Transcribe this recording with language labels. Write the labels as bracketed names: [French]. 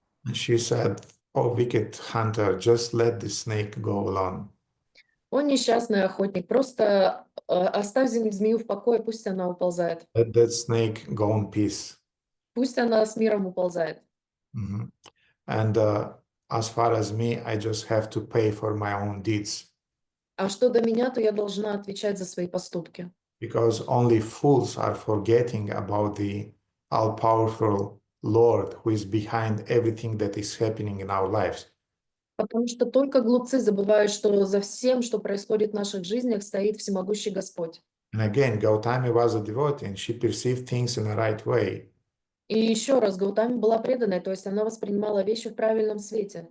[English] And she said, oh, wicked hunter, just let the snake go alone. [Russian] Он несчастный охотник, просто оставь змею в покое, пусть она уползает. [English] Let that snake go in peace. [Russian] Пусть она с миром уползает. [English] And as far as me, I just have to pay for my own deeds. [Russian] А что до меня, то я должна отвечать за свои поступки. [English] Because only fools are forgetting about the all-powerful Lord who is behind everything that is happening in our lives. [Russian] Потому что только глупцы забывают, что за всем, что происходит в наших жизнях, стоит всемогущий Господь. [English] And again, Gautami was a devotee and she perceived things in the right way. [Russian] И еще раз, Гаутами была преданной, то есть она воспринимала вещи в правильном свете.